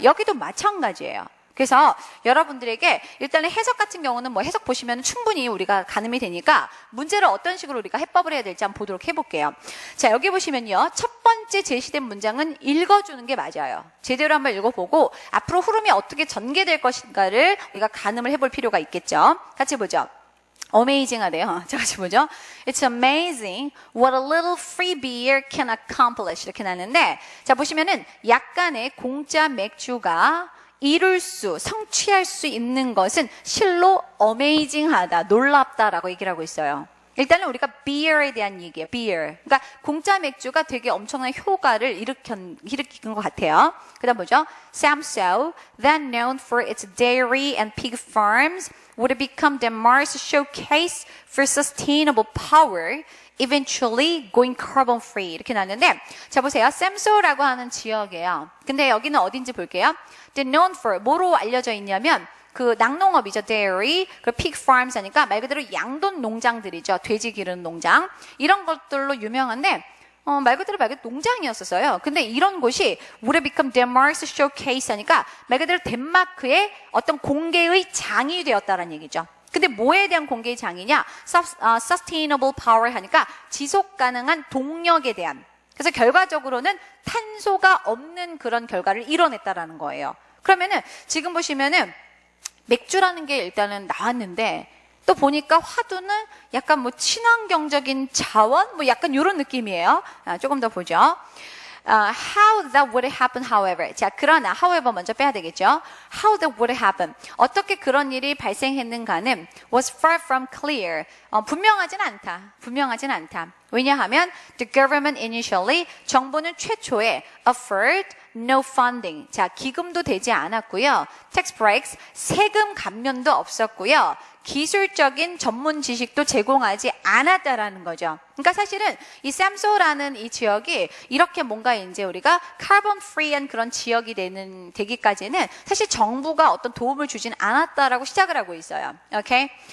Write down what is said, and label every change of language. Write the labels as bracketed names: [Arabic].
[Korean] 여기도 마찬가지예요. 그래서 여러분들에게 일단은 해석 같은 경우는 뭐 해석 보시면 충분히 우리가 가늠이 되니까 문제를 어떤 식으로 우리가 해법을 해야 될지 한번 보도록 해볼게요. 자, 여기 보시면요. 첫 번째 제시된 문장은 읽어주는 게 맞아요. 제대로 한번 읽어보고 앞으로 흐름이 어떻게 전개될 것인가를 우리가 가늠을 해볼 필요가 있겠죠. 같이 보죠. amazing하대요. 자, 같이 보죠. [English] It's amazing what a little free beer can accomplish. [Korean] 이렇게 나왔는데, 자, 보시면은 약간의 공짜 맥주가 성취할 수 있는 것은 실로 amazing하다, 놀랍다라고 얘기를 하고 있어요. 일단은 우리가 beer에 대한 얘기예요. beer. 그러니까 공짜 맥주가 되게 엄청난 효과를 일으킨 것 같아요. 그다음 뭐죠? [English] Samso, then known for its dairy and pig farms, would become Denmark's showcase for sustainable power, eventually going carbon free. [Korean] 이렇게 나왔는데, 자 보세요. 샘소라고 하는 지역이에요. 근데 여기는 어딘지 볼게요. [English] They're known for [Korean] 뭐로 알려져 있냐면 그 낙농업이죠. dairy, 그 pig farms 하니까 말 그대로 양돈 농장들이죠. 돼지 기르는 농장. 이런 것들로 유명한데 말 그대로 농장이었었어요. 근데 이런 곳이 [English] would become Denmark's showcase [Korean] 하니까 말 그대로 덴마크의 어떤 공개의 장이 되었다는 얘기죠. 근데 뭐에 대한 공개의 장이냐? [English] Sustainable power [Korean] 하니까 지속 가능한 동력에 대한 그래서 결과적으로는 탄소가 없는 그런 결과를 이뤄냈다라는 거예요. 그러면은 지금 보시면은 맥주라는 게 일단은 나왔는데 또 보니까 화두는 약간 뭐 친환경적인 자원 뭐 약간 이런 느낌이에요. 조금 더 보죠. [English] How that would happen, however. [Korean] 자, 그러나 however 먼저 빼야 되겠죠. [English] How that would happen. [Korean] 어떻게 그런 일이 발생했는가는 [English] was far from clear. [Korean] 분명하진 않다. 왜냐하면 [English] the government initially [Korean] 정부는 최초에 [English] offered no funding. [Korean] 자, 기금도 되지 않았고요. [English] tax breaks [Korean] 세금 감면도 없었고요. 기술적인 전문 지식도 제공하지 않았다라는 거죠. 그러니까 사실은 이 샘소라는 이 지역이 이렇게 뭔가 이제 우리가 카본 프리한 그런 지역이 되기까지는 사실 정부가 어떤 도움을 주진 않았다라고 시작을 하고 있어요. 오케이?